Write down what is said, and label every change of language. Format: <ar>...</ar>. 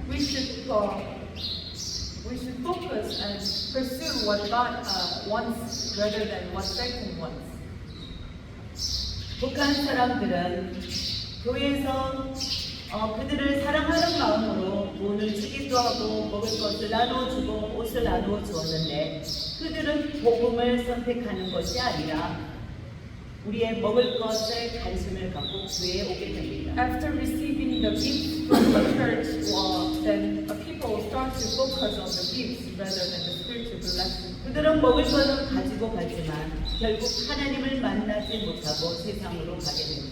<en>We should focus and pursue what God wants rather than what Satan wants.</en> <ko>북한 사람들은 교회에서 그들을 사랑하는 마음으로 돈을 주기도 하고 먹을 것을 나눠주고 옷을 나누어 주었는데 그들은 복음을 선택하는 것이 아니라 우리의 먹을 것에 관심을 갖고 교회에 오게 됩니다.</ko> <en>After receiving the gifts from the church, then people start to focus on the gifts rather than the spiritual blessing.</en> <ko>그들은 먹을 것은 가지고 가지만 결국 하나님을 만나지 못하고 세상으로 가게 됩니다.</ko>